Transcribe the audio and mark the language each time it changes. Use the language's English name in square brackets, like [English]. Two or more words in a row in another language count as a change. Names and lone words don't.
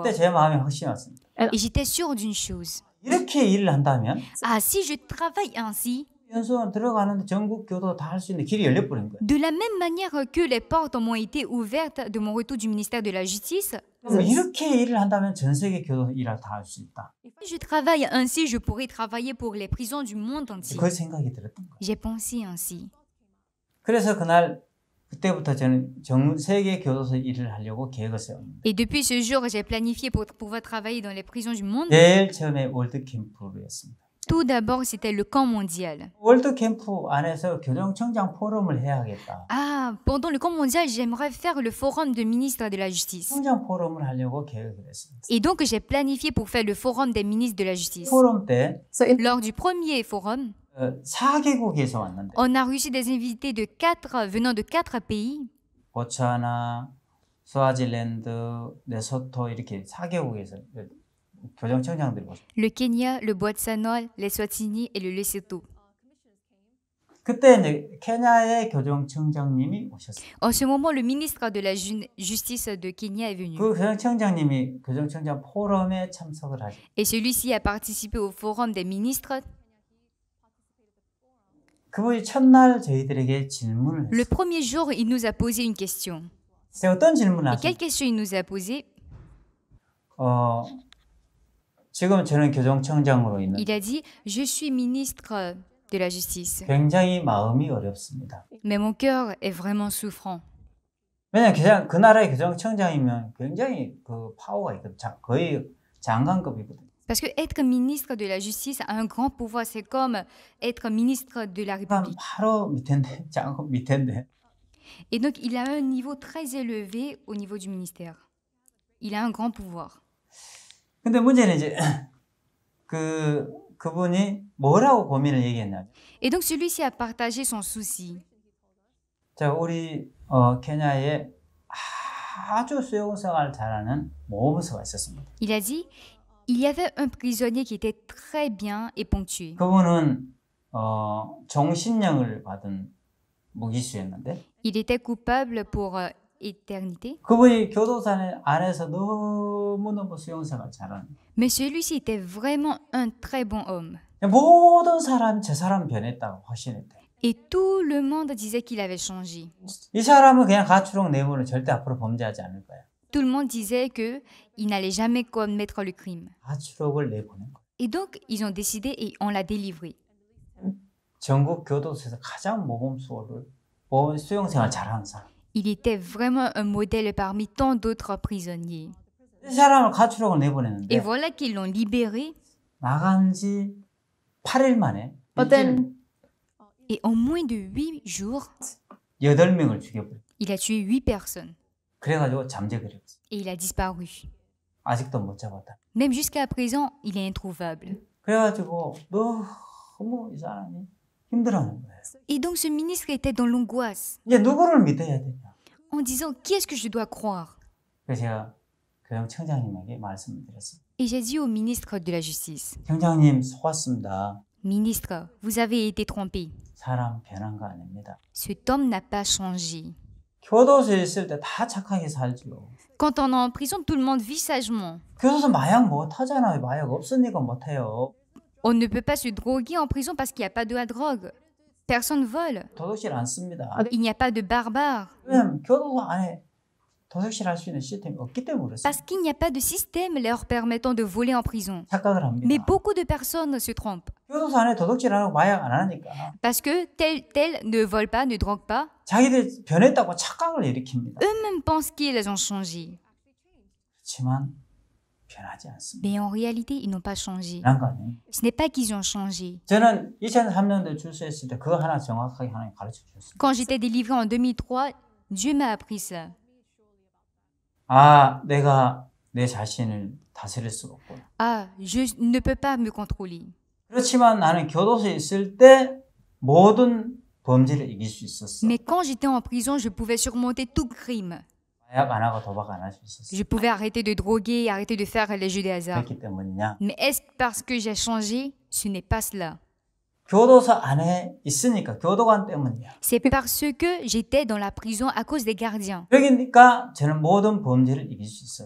[Korean] 그때 제 마음에 확신이 왔습니다. [French] Et j'étais sûre d'une chose. [Korean] 이렇게 일을 한다면 [French] Ah, si je travaille ainsi, [Korean] 연수원 들어가는데 전국 교도 다 할 수 있는 길이 열려버린 거예요. [French] de la même manière que les portes m'ont été ouvertes de mon retour du ministère de la Justice, [Korean] 그럼 이렇게 일을 한다면 전 세계 교도 일을 다 할 수 있다. [French] si je travaille ainsi, je pourrais travailler pour les prisons du monde entier. [Korean] 그 생각이 들었던 거예요. [French] J'ai pensé ainsi. [Korean] 그래서 그때부터 저는 전 세계 교도소 일을 하려고 계획을 세웠는데 [French] Et depuis ce jour, j'ai planifié pour pouvoir travailler dans les prisons du monde. [Korean] 제일 처음에 월드 캠프였습니다. [French] Tout d'abord, c'était le camp mondial. [Korean] 월드 캠프 안에서 교정청장 포럼을 해야겠다. [French] Ah, pendant le camp mondial, j'aimerais faire le forum de ministres de la justice. [Korean] 청장 포럼을 하려고 계획을 했습니다. [French] Et donc, j'ai planifié pour faire le forum des ministres de la justice. [Korean] 포럼 때 [English] so in [French] Lors du premier forum, [Korean] 4개국에서 왔는데 [French] on a reçu des invités venant de 4 pays. [Korean] 보츠와나, 스와질랜드, 레소토 이렇게 4개국에서 교정청장들이 왔어요. [French] Le Kenya, le Botswana, l'Eswatini et le Lesotho. [Korean] 그때 이제 케냐의 교정청장님이 오셨어요. [French] En ce moment, le ministre de la Justice de Kenya est venu. [Korean] 그 교정청장님이 교정청장 포럼에 참석을 하죠. [French] Et celui-ci a participé au forum des ministres. [Korean] 그분이 첫날 저희들에게 질문을 [French] Le [Korean] 했어요. [French] premier jour, il nous a posé une question. [Korean] 제가 어떤 질문을 [French] Et quelle [Korean] 하셨어요? [French] question il nous a posée? [Korean] 지금 저는 교정청장으로 있는 [French] Il a dit, je suis ministre de la justice. [Korean] 굉장히 마음이 어렵습니다. [French] Mais mon cœur est vraiment souffrant. [Korean] 왜냐면 그 나라의 교정청장이면 굉장히 그 파워가 있거든. 거의 장관급이거든. [French] Parce que être ministre de la justice a un grand pouvoir. C'est comme être ministre de la [Korean] 그럼 [French] République. [Korean] 바로 밑인데, 장관 밑인데. [French] Et donc, il a un niveau très élevé au niveau du ministère. Il a un grand pouvoir. [Korean] 근데 문제는 이제 그분이 뭐라고 고민을 얘기했냐면, [French] Et donc, celui-ci a partagé son souci. [Korean] 자, 우리 케냐에 아주 수용생활 잘하는 모범수가 있었습니다. [French] Il a dit, il y avait un prisonnier qui était très bien et ponctué. [Korean] 그분은 종신형을 받은 무기수였는데, [French] Il était coupable pour éternité. [Korean] 그분이 교도소 안에서 너무너무 수용생활 잘하는. [French] Mais celui-ci était vraiment un très bon homme. [Korean] 모든 사람 저 사람 변했다고 확신했대. [French] Et tout le monde disait qu'il avait changé. [Korean] 이 사람은 그냥 가출옥 내보는 절대 앞으로 범죄하지 않을 거야. [French] Tout le monde disait qu'il n'allait jamais commettre le crime. [Korean] 가출옥을 내보낸 거야. [French] Et donc, ils ont décidé et on l'a délivré. [Korean] 전국 교도소에서 가장 모범수를 수용생활 잘하는 사람. [French] Il était vraiment un modèle parmi tant d'autres prisonniers. [Korean] 이 사람을 가출옥을 [French] Et [Korean] 내보냈는데 [French] voilà qu'ils l'ont libéré. [Korean] 나간 지 8일 만에 [English] But then [French] Et en moins de 8 jours, [Korean] 8명을 죽여버렸어. [French] il a tué 8 personnes. [Korean] 그래가지고 잠재거렸어. [French] Et il a disparu. [Korean] 아직도 못 잡았다. [French] Même jusqu'à présent, il est introuvable. [Korean] 그래가지고 너무 이 사람이 힘들어하는 거예요. [French] Et donc ce ministre était dans l'angoisse, [Korean] 이제 누구를 믿어야 되냐. [French] en disant qui est-ce que je dois croire. [Korean] 그래서 제가 교정청장님에게 말씀을 드렸습니다. [French] Et j'ai dit au ministre de la Justice, [Korean] 청장님 속았습니다. [French] ministre, vous avez été trompé. [Korean] 사람 변한 거 아닙니다. [French] Cet homme n'a pas changé. [Korean] 교도소에 있을 때 다 착하게 살죠. [French] Quand on est en prison, tout le monde vit sagement. [Korean] 교도소 마약 못 하잖아요. 마약 없으니까 못 해요. [French] On ne peut pas se droguer en prison parce qu'il n'y a pas de la drogue. Personne vole. [Korean] 도둑질 안 씁니다. [French] Il n'y a pas de barbares. [Korean] 왜냐면 교도소 안에 도둑질 할 수 있는 시스템이 없기 때문에 그렇습니다. [French] Parce qu'il n'y a pas de système leur permettant de voler en prison. [Korean] 착각을 합니다. [French] Mais beaucoup de personnes se trompent. [Korean] 교도소 안에 도둑질 안 하고 마약 안 하니까 [French] Parce que tel ne vole pas, ne drogue pas. [Korean] 자기들 변했다고 착각을 일으킵니다. [French] Eux-mêmes pensent qu'ils ont changé. [Korean] 그렇지만 변하지 않습니다. [French] Mais en réalité, ils n'ont pas changé. [Korean] 그런 거 아니에요. [French] Ce n'est pas qu'ils ont changé. [Korean] 저는 2003년도에 출소했을 때 그거 하나 정확하게 하나님 가르쳐 주셨습니다. [French] Quand j'étais délivrée en 2003, Dieu m'a appris ça. [Korean] 아, 내가 내 자신을 다스릴 수가 없구나. [French] Ah, je ne peux pas me contrôler. [Korean] 그렇지만 나는 교도소에 있을 때 모든 범죄를 이길 수 있었어. [French] Mais quand j'étais en prison, je pouvais surmonter tout crime. [Korean] 마약 안 하고 도박 안 할 수 있었어. [French] Je pouvais arrêter de droguer, arrêter de faire les jeux de hasard. [Korean] 그렇기 때문이냐? [French] Mais est-ce parce que j'ai changé? Ce n'est pas cela. [Korean] 교도소 안에 있으니까 교도관 때문이야. [French] C'est parce que j'étais dans la prison à cause des gardiens. [Korean] 그러니까 저는 모든 범죄를 이길 수 있었어.